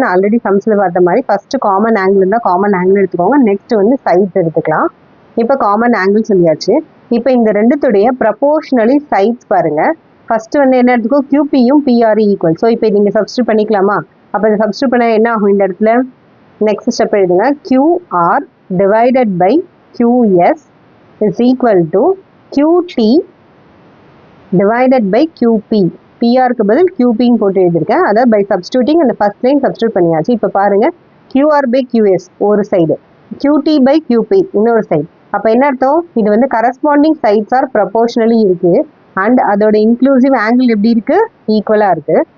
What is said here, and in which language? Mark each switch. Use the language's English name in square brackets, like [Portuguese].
[Tamil] நான் ஆல்ரெடி சம்ஸில் பார்த்த மாதிரி ஃபஸ்ட்டு காமன் ஆங்கிள் இருந்தால் காமன் ஆங்கிள் எடுத்துக்கோங்க. நெக்ஸ்ட் வந்து சைட்ஸ் எடுத்துக்கலாம். இப்போ காமன் ஆங்கிள் சொல்லியாச்சு. இப்போ இந்த ரெண்டுத்துடைய ப்ரப்போர்ஷனலி சைட்ஸ் பாருங்கள். ஃபஸ்ட்டு வந்து என்ன எடுத்துக்கோ, QPயும் PR ஈக்குவல். ஸோ இப்போ நீங்கள் சப்ஸ்டியூட் பண்ணிக்கலாமா? அப்போ இதை சப்ஸ்டியூட் பண்ண என்ன ஆகும் இந்த இடத்துல, நெக்ஸ்ட் ஸ்டெப் எழுதுங்க. [English] QR divided by QS is equal to QT divided by QP. [Tamil] PRக்கு பதில் QPன்னு போட்டு எழுதியிருக்கேன். அதாவது [English] by substituting [Tamil] அந்த ஃபர்ஸ்ட் லைன் சப்ஸ்டியூட் பண்ணியாச்சு. இப்போ பாருங்க, QR by QS ஒரு சைடு, QT by QP இன்னொரு சைடு. அப்போ என்ன அர்த்தம், இது வந்து கரஸ்பாண்டிங் சைட்ஸ் ஆர் ப்ரப்போர்ஷனலி இருக்கு அண்ட் அதோட இன்க்ளூசிவ் ஆங்கிள் எப்படி இருக்கு, ஈக்குவலாக இருக்கு.